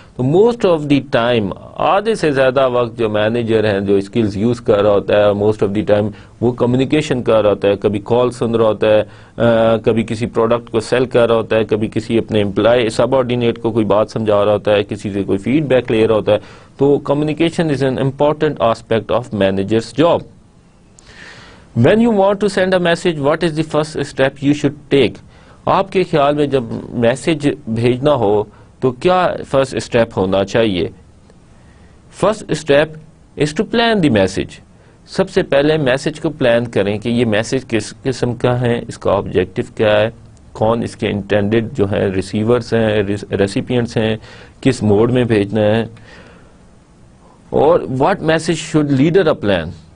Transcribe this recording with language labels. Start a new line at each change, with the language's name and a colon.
Urdu: تو
English: most of the time
Urdu: آدھے سے زیادہ وقت جو مینیجر ہیں جو اسکلز یوز کر رہا ہوتا ہے, موسٹ آف دی ٹائم وہ کمیونیکیشن کر رہا ہوتا ہے. کبھی کال سن رہا ہوتا ہے, کبھی کسی پروڈکٹ کو سیل کر رہا ہوتا ہے, کبھی کسی اپنے امپلائی سب آرڈینیٹ کو کوئی بات سمجھا رہا ہوتا ہے, کسی سے کوئی فیڈ بیک لے رہا ہوتا ہے.
English: تو communication is an important aspect of manager's job. When you want to send a message, what is the first step you should take?
Urdu: آپ کے خیال میں جب میسج بھیجنا ہو تو کیا
English: First step ہونا چاہیے؟ First step is to plan the message.
Urdu: سب سے پہلے میسج کو پلان کریں کہ یہ میسج کس قسم کا ہے, اس کا آبجیکٹو کیا ہے, کون اس کے انٹینڈڈ جو ہے ریسیورز ہیں, ریسیپینٹس ہیں, کس موڈ میں بھیجنا ہے, اور
English: What message should leader a plan.